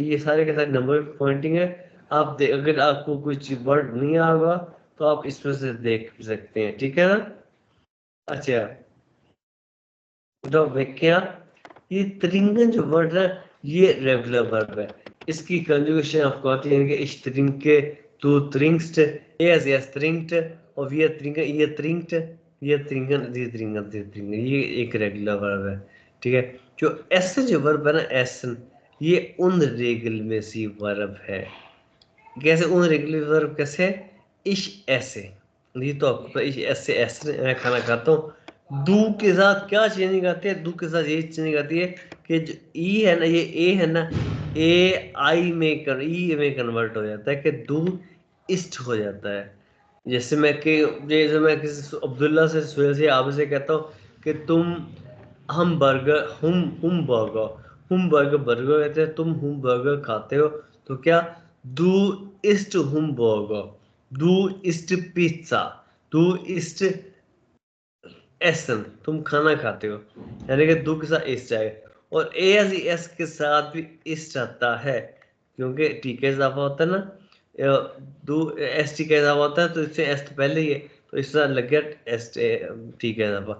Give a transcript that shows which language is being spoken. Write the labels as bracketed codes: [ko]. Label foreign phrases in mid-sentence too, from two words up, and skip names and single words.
[hi] ये सारे के सारे [en] number pointing [hi] है। आप अगर आपको कुछ वर्ड नहीं आ होगा तो आप इसमें से देख सकते हैं, ठीक है ना। अच्छा तो क्या, ये त्रिंगन जो वर्ड है ये [en] regular verb [hi] है। इसकी कंजुगेशन आपको आती है कि [de] ich trinke, du trinkst, er trinkt और wir trinken, ihr trinkt, wir trinken, sie trinken, [hi] ये एक [en] regular verb [hi] है, ठीक है। जो ऐसे जो वर्ब है ना, एसन, ये उन रेगुलर में सी वर्ब है। कैसे [en] un regular verb [hi] कैसे? [de] ich esse, [hi] ये तो आपको [de] ich esse [hi] मैं खाना खाता हूँ। दू के साथ क्या चेंजिंग आती है? दू के साथ ये चेंजिंग आती है कि जो ई है ना, ये ए है ना, ए आई में ई में कन्वर्ट हो जाता है कि [de] du isst [hi] हो जाता है। जैसे मैं किसी अब्दुल्ला से, सुहेल से, आप से कहता हूँ कि तुम हम बर्गर, हम बर्गर कहते हैं, तुम हम बर्गर खाते हो, तो क्या? [de] Du isst Hamburger, du isst Pizza, du isst essen, [hi] तुम खाना खाते हो, यानी कि दू के साथ इस्ट आएगा। और एस के साथ भी इस्ट आता है, क्योंकि टी का इजाफा होता है ना, दू एस टी का इजाफा होता है, तो इससे एस तो पहले ही है, तो इस तरह लग गया एस टी का इजाफा।